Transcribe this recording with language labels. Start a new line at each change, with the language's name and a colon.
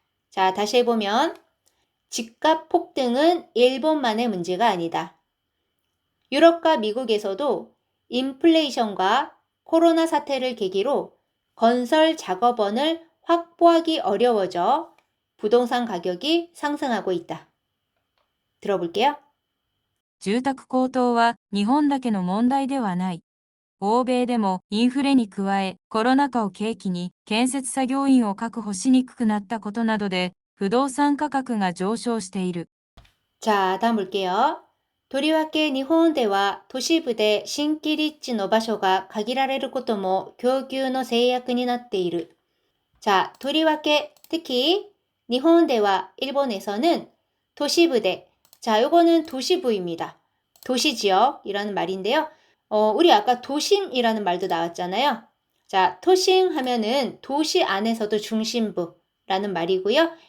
Korean: 자, 다시 해보면 집값 폭등은 일본만의 문제가 아니다. 유럽과 미국에서도 인플레이션과 코로나 사태를 계기로 건설 작업원을 확보하기 어려워져 부동산 가격이 상승하고 있다. 들어볼게요.
Japanese: 住宅高騰は日本だけの問題ではない。欧米でもインフレに加え、コロナ禍を契機に建設作業員を確保しにくくなったことなどで、不動産価格が上昇している。
Korean: 자, 다음 볼게요.
Japanese: とりわけ日本では都市部で新規立地の場所が限られることも供給の制約になっている.
Korean: 자, とりわけ특히 일본 일본에서는 도시부대. 자, 요거는 도시부입니다. 도시지역이라는 말인데요. 우리 아까 도심이라는 말도 나왔잖아요. 자, 도심 하면은 도시 안에서도 중심부라는 말이고요.